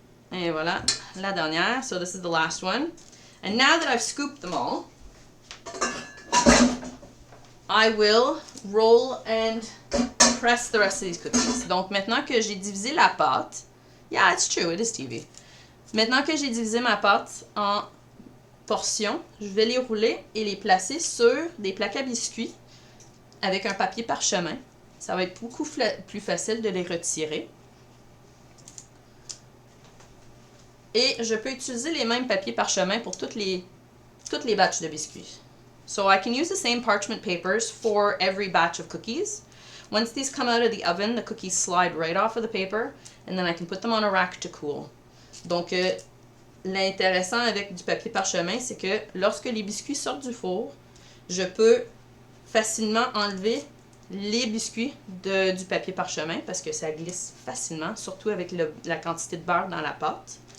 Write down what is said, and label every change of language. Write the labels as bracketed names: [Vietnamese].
[French] Et voilà, la dernière. [English] So this is the last one. And now that I've scooped them all, I will roll and press the rest of these cookies. [French] Donc maintenant que j'ai divisé la pâte, [English] yeah, it's true, it is TV. [French] Maintenant que j'ai divisé ma pâte en portions, je vais les rouler et les placer sur des plaques à biscuits avec un papier parchemin. Ça va être beaucoup plus facile de les retirer. Et je peux utiliser les mêmes papiers parchemin pour toutes les batches de biscuits. [English] So I can use the same parchment papers for every batch of cookies. Once these come out of the oven, the cookies slide right off of the paper, and then I can put them on a rack to cool. [French] Donc, l'intéressant avec du papier parchemin, c'est que lorsque les biscuits sortent du four, je peux facilement enlever les biscuits du papier parchemin parce que ça glisse facilement, surtout avec la quantité de beurre dans la pâte.